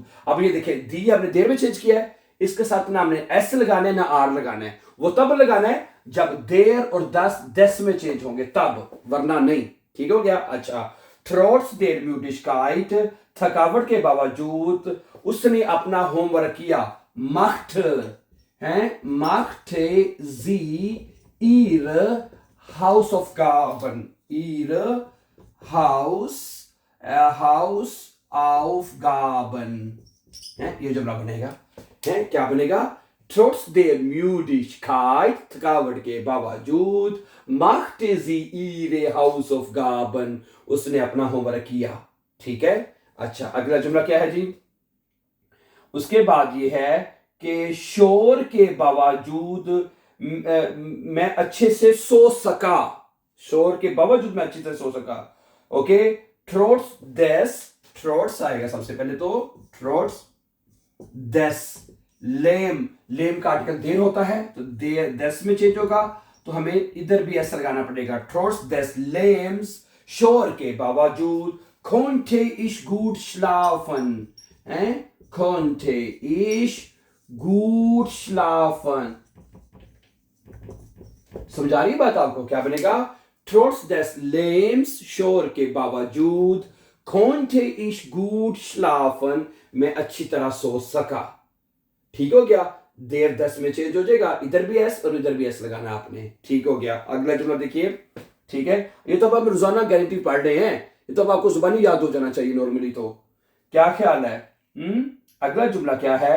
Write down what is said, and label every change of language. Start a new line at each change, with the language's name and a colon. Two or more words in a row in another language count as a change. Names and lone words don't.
Hindi: अब ये देखिए, दी हमने देर में चेंज किया है, इसके साथ ना हमने S लगाना है ना R लगाना है। वो तब लगाना है जब देर और दस में चेंज होंगे तब, वरना नहीं। ठीक हो गया? अच्छा,
German: trotz der Müdigkeit,
Hindi: थकावट के बावजूद उसने अपना होमवर्क किया।
German: macht है, machte sie ihre Hausaufgaben, ihre Hausaufgaben है,
Hindi: ये जुमला बनेगा। है, क्या बनेगा?
German: Trotz der Müdigkeit,
Hindi: थकावट के बावजूद,
German: machte sie ihre Hausaufgaben,
Hindi: उसने अपना होमवर्क किया। ठीक है, अच्छा अगला जुमला क्या है जी? उसके बाद ये है कि शोर के बावजूद मैं अच्छे से सो सका। शोर के बावजूद मैं अच्छे से सो सका। ओके,
German: trotz des,
Hindi: ट्रोट्स आएगा सबसे पहले तो।
German: trotz des Lärms
Hindi: का आर्टिकल देर होता है तो
German: der des
Hindi: में चेंज होगा, तो हमें इधर भी ऐसा लगाना पड़ेगा।
German: trotz des Lehms,
Hindi: शोर के बावजूद,
German: konnte ich gut schlafen, konnte ich gut schlafen।
Hindi: समझा रही बात आपको? क्या बनेगा?
German: Trotz des Lebens,
Hindi: शोर के बावजूद,
German: konnte ich gut schlafen,
Hindi: मैं अच्छी तरह सो सका। ठीक हो गया? देर 10 में चेंज हो जाएगा, इधर भी एस और इधर भी एस लगाना आपने। ठीक हो गया? अगला जुमला देखिए। ठीक है, ये तो अब आप रोजाना गारंटी पढ़ रहे हैं, ये तो अब आपको जुबानी याद हो जाना चाहिए नॉर्मली। तो क्या ख्याल है? अगला जुमला क्या है?